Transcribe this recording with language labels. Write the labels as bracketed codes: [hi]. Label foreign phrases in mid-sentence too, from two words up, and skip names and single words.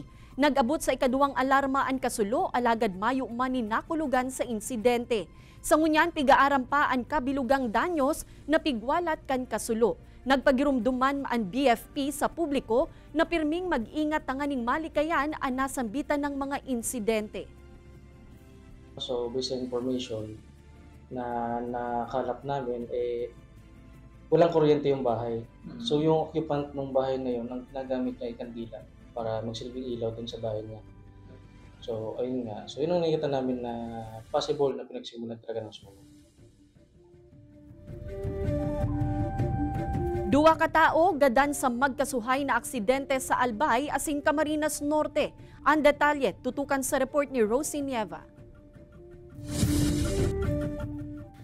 [bik] Nag-abot sa ikaduwang alarma ang kasulo, alagad mayo manin nakulugan sa insidente. Sa ngunyan, pigaaram pa ang kabilugang danyos na pigwalat kan kasulo. Nagpagirumduman ang BFP sa publiko na pirming mag-ingat tanganing malikayan ang nasambitan ng mga insidente. [tl] So, [en] based on information [tl] na nakalap namin, walang kuryente yung bahay. So, yung occupant ng bahay na yun, nagamit niya yung kandila para magsilbing ilaw dun sa bahay niya. So, ayun nga. So, yun ang nakikita namin na possible na pinagsimulan talaga ng sunog. [bik] Duwa ka tao gadan sa magkasuhay na aksidente sa Albay asing Camarines Norte. [tl] Ang detalye tutukan sa report ni Rosie Nieva.